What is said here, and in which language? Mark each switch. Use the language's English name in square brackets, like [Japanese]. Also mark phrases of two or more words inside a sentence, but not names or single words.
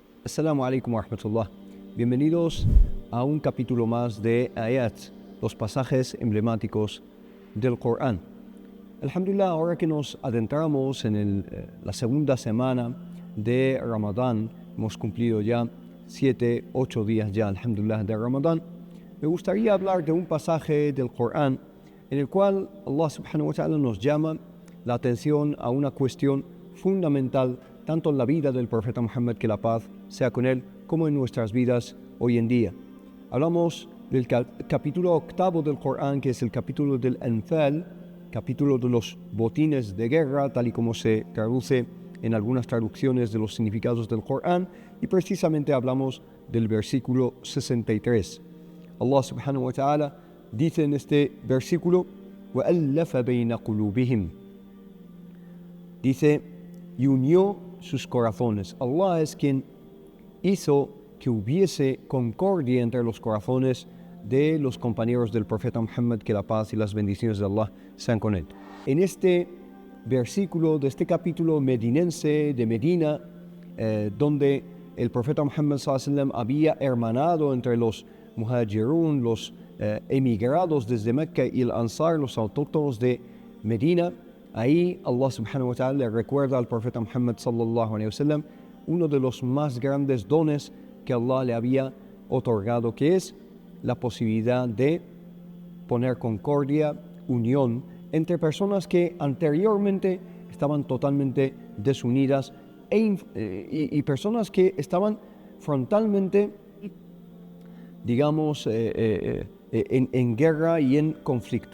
[Arabic] السلام عليكم ورحمة الله. [Spanish] Bienvenidos a un capítulo más de Ayat, los pasajes emblemáticos del Corán. Alhamdulillah, ahora que nos adentramos en la segunda semana de Ramadán, hemos cumplido ya 7, 8 días ya, alhamdulillah, de Ramadán, me gustaría hablar de un pasaje del Corán en el cual Allah [Arabic] سبحانه وتعالى [Spanish] nos llama la atención a una cuestión fundamental tanto en la vida del profeta Muhammad, que la paz sea con él, como en nuestras vidas hoy en día. Hablamos del capítulo 8 del Corán, que es el capítulo del Anfal, capítulo de los botines de guerra, tal y como se traduce en algunas traducciones de los significados del Corán, y precisamente hablamos del versículo 63. Allah [Arabic] سبحانه وتعالى [Spanish] dice en este versículo, [Arabic] وَأَلَّفَ بَيْنَ قُلُوبِهِمْ, [Spanish] dice, y unió sus corazones. Allah es quien hizo que hubiese concordia entre los corazones de los compañeros del profeta Muhammad, que la paz y las bendiciones de Allah sean con él. En este versículo de este capítulo medinense de Medina, donde el profeta Muhammad [Arabic] صلى الله عليه وسلم [Spanish] había hermanado entre los muhajirun, los emigrados desde Mecca, y el Ansar, los autóctonos de Medina, ahí Allah subhanahu [Arabic] وتعالى [Spanish] le recuerda al profeta Muhammad [Arabic] صلى الله عليه وسلم [Spanish] uno de los más grandes dones que Allah le había otorgado, que es la posibilidad de poner concordia, unión entre personas que anteriormente estaban totalmente desunidas y personas que estaban frontalmente, digamos, en guerra y en conflicto.